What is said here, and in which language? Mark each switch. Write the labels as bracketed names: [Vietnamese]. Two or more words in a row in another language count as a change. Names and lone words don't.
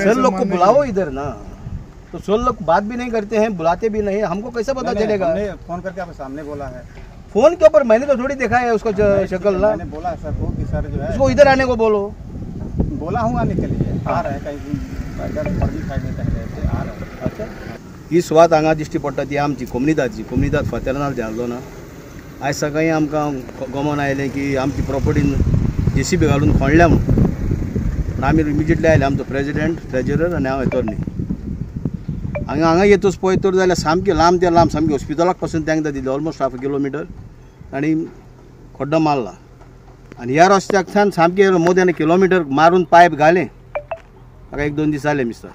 [Hindi] सर लोग को बुलाओ इधर ना, तो सर लोग बात भी नहीं करते हैं, बुलाते भी नहीं, हमको कैसे पता चलेगा? हमने फोन करके आपके सामने बोला है, फोन के ऊपर मैंने तो थोड़ी देखा है उसका शक्ल ना, मैंने बोला है सर को कि सर जो है उसको इधर आने को बोलो। बोला हूँ आने के लिए, आ रहा है कहीं इधर फर्जी साइड में कहीं रहते आ रहा है। अच्छा, [Konkani] ही सुवात हांगा दिश्टी पडटा ती आमची कोमनीदाद फातर्नाल धाडलो ना, आयज सकाळीं आमकां गमन आयलें की आमची प्रॉपर्टीन JCB घालून खोणल्या म्हणून आमी इमिजिएटली आयले, आमचो [English] President, Treasurer [Konkani] आनी हांव येतोर न्ही हांगा येतोच पळयतोर जाल्यार सामकें लांब ते लांब सामकें हॉस्पिटलाक पासून तांकां दिलें ऑलमोस्ट 1/2 किलोमीटर आनी खड्डो मारला, आनी ह्या रस्त्याकसान सामकें [English] more than kilometre [Konkani] मारून पायप घालें, म्हाका 1-2 दीस जाले मिस्टर।